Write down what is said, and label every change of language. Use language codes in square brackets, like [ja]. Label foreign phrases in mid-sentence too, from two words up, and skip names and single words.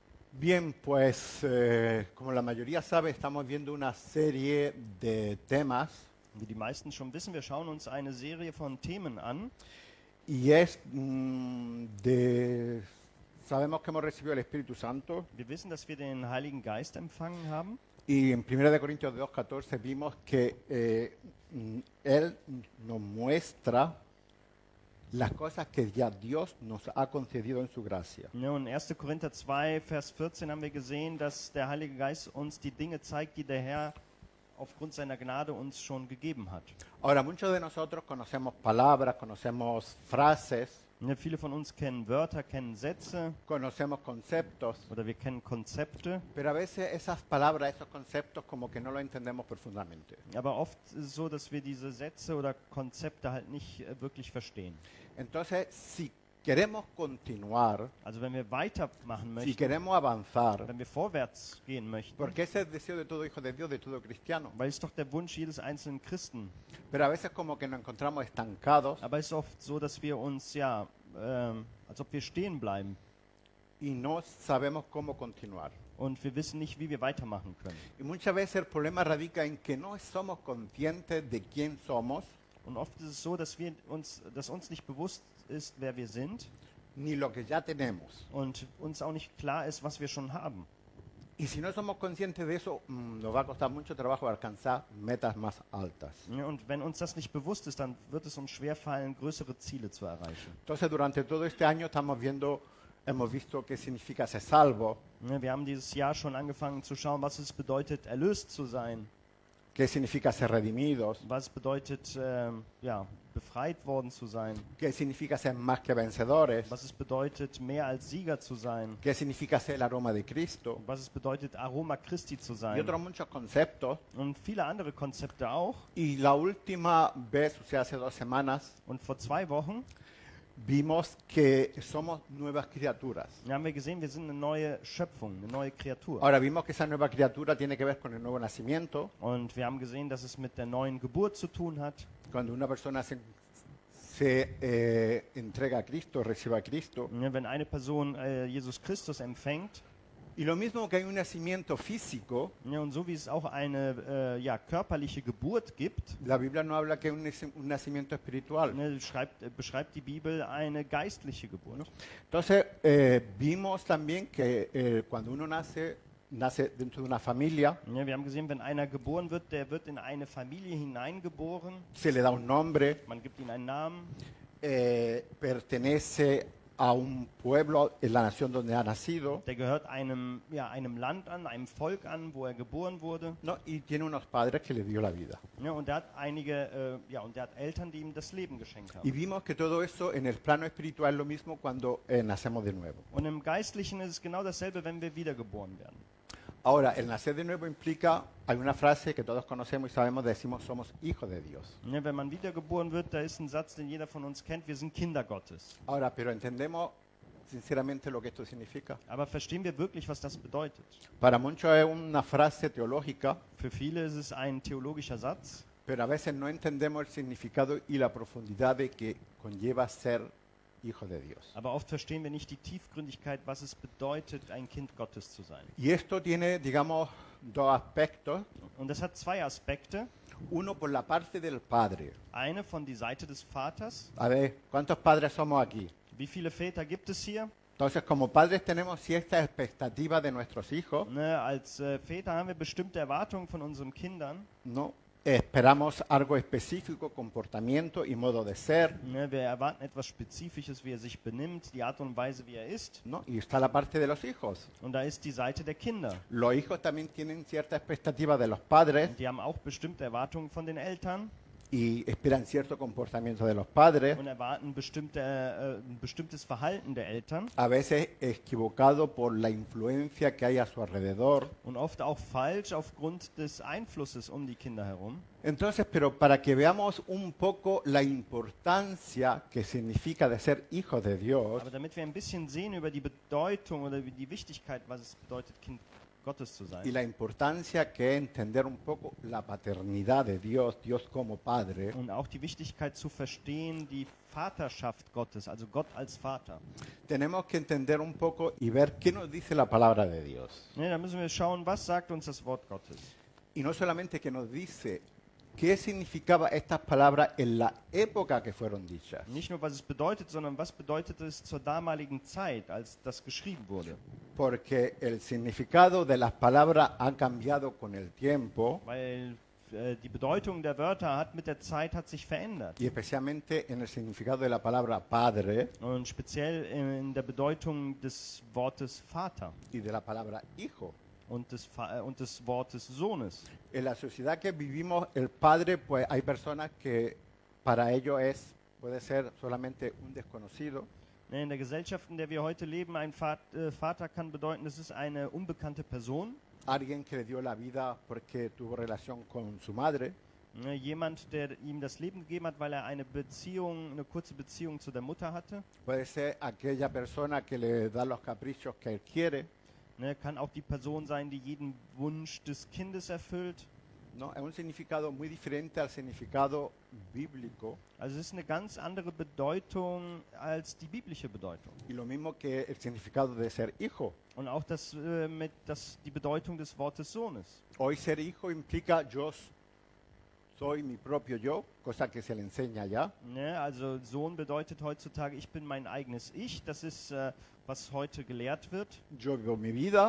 [es] Bien, pues como la mayoría sabe, estamos viendo una serie de temas [de] Wie die meisten schon wissen, wir schauen uns eine Serie von Themen an. [es] y es sabemos que hemos recibido el Espíritu Santo [de] Wir wissen, dass wir den Heiligen Geist empfangen haben. [es] y en 1 Corintios 2:14 vimos que Él nos muestra las cosas que ya Dios nos ha concedido en su gracia. [de] Ja, und in 1. Korinther 2, Vers 14 haben wir gesehen, dass der Heilige Geist uns die Dinge zeigt, die der Herr aufgrund seiner Gnade uns schon gegeben hat. [es] Ahora, muchos de nosotros conocemos palabras, conocemos frases, [de] Ja, viele von uns kennen Wörter, kennen Sätze [es] conocemos conceptos, [de] oder wir kennen Konzepte. [es] pero a veces esas palabras, esos conceptos como que no los entendemos profundamente. [de] Aber oft ist es so, dass wir diese Sätze oder Konzepte halt nicht wirklich verstehen. [es] Entonces, si queremos continuar, [de] Also wenn wir weitermachen [es] si [de] möchten, [es] queremos avanzar, [de] wenn wir vorwärts gehen möchten, [es] porque ese es el deseo de todo hijo de Dios, de todo cristiano, [de] weil es doch der Wunsch jedes einzelnen Christen. [es] pero a veces como que nos encontramos estancados [de] Aber es ist oft so, dass wir uns als ob wir stehen bleiben [es] y no sabemos cómo continuar. [de] und wir wissen nicht, wie wir weitermachen können. [es] Y muchas veces el problema radica en que no somos conscientes de quién somos, [de] Und oft ist es so, dass uns nicht bewusst ist, wer wir sind [es] ni lo que ya tenemos. [de] und uns auch nicht klar ist, was wir schon haben. [es] Y si no somos conscientes de eso, nos va a costar mucho trabajo alcanzar metas más altas. [de] Ja, und wenn uns das nicht bewusst ist, dann wird es uns schwerfallen, größere Ziele zu erreichen. [es] Entonces, durante todo este año hemos visto qué significa ser salvo, [de] Ja, wir haben dieses Jahr schon angefangen zu schauen, was es bedeutet, erlöst zu sein, [es] qué significa ser redimidos, [de] was es bedeutet, befreit worden zu sein, [es] qué significa ser más que vencedores, [de] was es bedeutet, mehr als Sieger zu sein, [es] qué significa ser el aroma de Cristo [de] was es bedeutet, Aroma Christi zu [es] y [de] sein [es] otros muchos conceptos. [de] und viele andere Konzepte auch. [es] Y la última vez, o sea, hace 2 semanas, [de] Und vor 2 Wochen [es] vimos que somos nuevas criaturas. [de] haben wir gesehen, wir sind eine neue Schöpfung, eine neue Kreatur. [es] Ahora vimos que esa nueva criatura tiene que ver con el nuevo nacimiento. [de] Und wir haben gesehen, dass es mit der neuen Geburt zu tun hat. [es] Cuando una persona se entrega a Cristo, recibe a Cristo. [de] Ja, wenn eine Person Jesus Christus empfängt, [es] Y lo mismo que hay un nacimiento físico, [de] ja, und so wie es auch eine körperliche Geburt gibt, [es] la Biblia no habla que es un nacimiento espiritual. [de] beschreibt die Bibel eine geistliche Geburt. [es] Entonces, vimos también que cuando uno nace dentro de una familia, [de] Ja, wir haben gesehen, wenn einer geboren wird, der wird in eine Familie hineingeboren. [es] se le da un nombre, [de] Man gibt ihm einen Namen. [es] pertenece a un pueblo en la nación donde ha nacido, [de] Der gehört einem Land an, einem Volk an, wo er geboren wurde. [es] ¿no? Y tiene unos padres que le dio la vida. [de] Ja, und der hat Eltern, die ihm das Leben geschenkt [es] Y [de] haben. [es] vimos que todo eso en el plano espiritual es lo mismo cuando nacemos de nuevo. [de] Und im Geistlichen ist es genau dasselbe, wenn wir wiedergeboren werden. [es] Ahora, el nacer de nuevo implica, hay una frase que todos conocemos y sabemos, decimos somos hijos de Dios. [de] Ja, wenn man wiedergeboren wird, da ist ein Satz, den jeder von uns kennt, wir sind Kinder Gottes. [es] Ahora, pero entendemos sinceramente lo que esto significa. [de] Aber verstehen wir wirklich, was das bedeutet? [es] Para muchos es una frase teológica, [de] Für viele ist es ein theologischer Satz, [es] pero a veces no entendemos el significado y la profundidad de que conlleva ser hijo de Dios. [de] aber oft verstehen wir nicht die Tiefgründigkeit, was es bedeutet, ein Kind Gottes zu sein. [es] Y esto tiene, digamos, dos aspectos. [de] Und das hat 2 Aspekte. [es] Uno por la parte del padre. [de] Eine von die Seite des Vaters. [es] A ver, ¿cuántos padres somos aquí? [de] Wie viele Väter gibt es hier? [es] Entonces, como padres tenemos ciertas expectativas de nuestros hijos, [de] Ne, als Väter haben wir bestimmte Erwartungen von unseren Kindern. [es] ¿no? Esperamos algo específico, comportamiento y modo de ser, [de] Ne, wir erwarten etwas Spezifisches, wie er sich benimmt, die Art und Weise, wie er ist. [es] ¿no? Y está la parte de los hijos. [de] Und da ist die Seite der Kinder. [es] Los hijos también tienen cierta expectativa de los padres [de] Und die haben auch bestimmte Erwartungen von den Eltern [es] y esperan cierto comportamiento de los padres, [de] und erwarten ein bestimmtes Verhalten der Eltern. [es] a veces equivocado por la influencia que hay a su alrededor. [de] Und oft auch falsch aufgrund des Einflusses um die Kinder herum. [es] Entonces, pero para que veamos un poco la importancia que significa de ser hijos de Dios, [de] Aber damit wir ein bisschen sehen über die Bedeutung oder die Wichtigkeit, was es bedeutet, Kind Gottes zu [es] y [de] sein. [es] la importancia que es entender un poco la paternidad de Dios, Dios como Padre. [de] Und auch die Wichtigkeit zu verstehen, die Vaterschaft Gottes, also Gott als Vater. [es] Tenemos que entender un poco y ver qué nos dice la palabra de Dios. [de] Ne, da müssen wir schauen, was sagt uns das Wort Gottes. [es] Y no solamente que nos dice qué significaba estas palabras en la época que fueron dichas. [de] Nicht nur, was es bedeutet, sondern was bedeutet es zur damaligen Zeit, als das geschrieben wurde. [es] Porque el significado de las palabras ha cambiado con el tiempo [de] Weil die Bedeutung der Wörter hat sich verändert. [es] y especialmente en el significado de la palabra padre [de] Und speziell in der Bedeutung des Wortes Vater [es] y de la palabra hijo. [de] und des Wortes Sohnes. [es] En la sociedad que vivimos, el padre, pues hay personas que para ellos puede ser solamente un desconocido. [de] In der Gesellschaft, in der wir heute leben, ein Vater kann bedeuten, das ist eine unbekannte Person. [es] Alguien que le dio la vida porque tuvo relación con su madre. [de] Jemand, der ihm das Leben gegeben hat, weil er eine kurze Beziehung zu der Mutter hatte. [es] Puede ser aquella persona que le da los caprichos que él quiere. [de] Kann auch die Person sein, die jeden Wunsch des Kindes erfüllt. [es] ¿No? Es un significado muy diferente al significado bíblico [de] Also es ist eine ganz andere Bedeutung als die biblische Bedeutung. [es] y lo mismo que el significado de ser hijo. [de] Und auch die Bedeutung des Wortes Sohnes. [es] Hoy ser hijo implica yo soy mi propio yo, cosa que se le enseña ya. [de] Also Sohn bedeutet heutzutage, ich bin mein eigenes Ich. Das ist, was heute gelehrt wird. [es] Yo vivo mi vida,